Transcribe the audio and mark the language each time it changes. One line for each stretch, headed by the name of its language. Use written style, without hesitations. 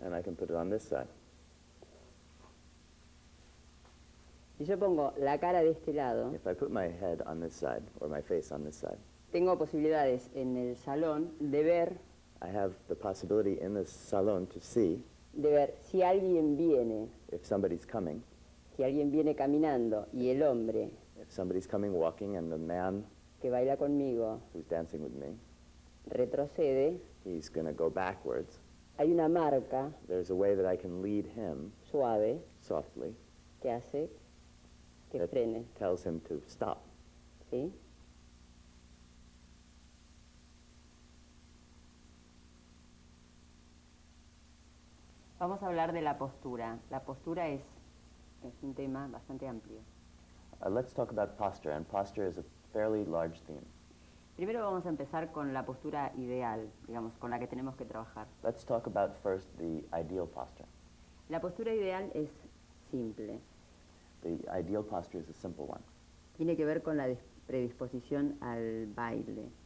English: And I can put it on this side.
Spanish: Si yo pongo la cara de este lado,
English: If I put my head on this side, or my face on this side,
Spanish: tengo posibilidades en el salón de ver
English: I have the possibility in the salon to see
Spanish: si alguien viene,
English: if somebody's coming,
Spanish: si alguien viene caminando y el hombre
English: if somebody's coming walking, and the man
Spanish: que baila conmigo
English: who's dancing with me,
Spanish: retrocede,
English: he's going to go backwards.
Spanish: hay una marca
English: There's a way that I can lead him
Spanish: suave
English: softly
Spanish: que hace que
English: that
Spanish: frene,
English: tells him to stop.
Spanish: ¿sí? Vamos a hablar de la postura. La postura es un tema bastante amplio.
English: Let's talk about posture, and posture is a fairly large theme.
Spanish: Primero vamos a empezar con la postura ideal, digamos, con la que tenemos que trabajar.
English: Let's talk about first the ideal posture.
Spanish: La postura ideal es simple.
English: The ideal posture is a simple one.
Spanish: Tiene que ver con la predisposición al baile.